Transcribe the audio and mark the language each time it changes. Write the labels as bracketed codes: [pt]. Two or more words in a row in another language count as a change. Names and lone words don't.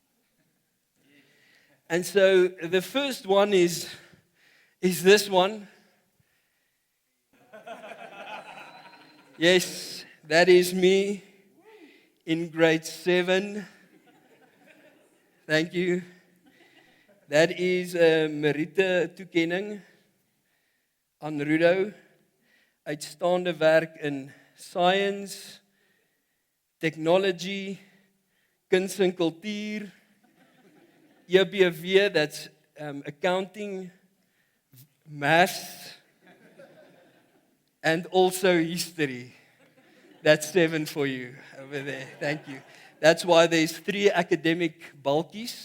[en] And so the first one is this one. Yes, that is me in grade 7. Thank you. That is [af] Merite toekenning aan Rudo. Uitstaande werk in [en] science, technology, [af] kuns en kultuur, [en] EBV, that's accounting, maths, and also history. That's 7 for you over there. Thank you. That's why there's 3 academic bulkies.